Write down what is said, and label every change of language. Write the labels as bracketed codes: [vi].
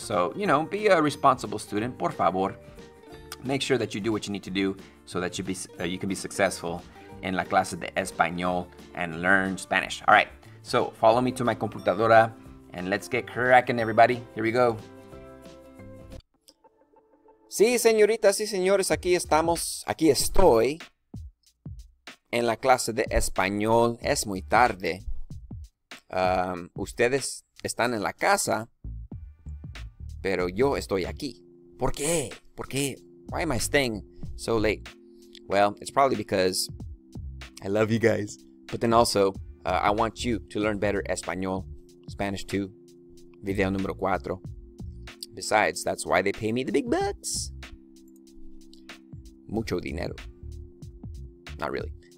[en] So, you know, be a responsible student, por favor. Make sure that you do what you need to do so that you can be successful in [es] la clase de español [en] and learn Spanish. All right, so follow me to my computadora and let's get cracking, everybody. Here we go. [es] Sí, señoritas y señores, aquí estoy en la clase de español. Es muy tarde. Ustedes están en la casa, pero yo estoy aquí. ¿Por qué? ¿Por qué? [en] Why am I staying so late? Well, it's probably because I love you guys, but then also I want you to learn better Español, Spanish 2, video número 4. Besides, that's why they pay me the big bucks. [es] Mucho dinero. [en] Not really.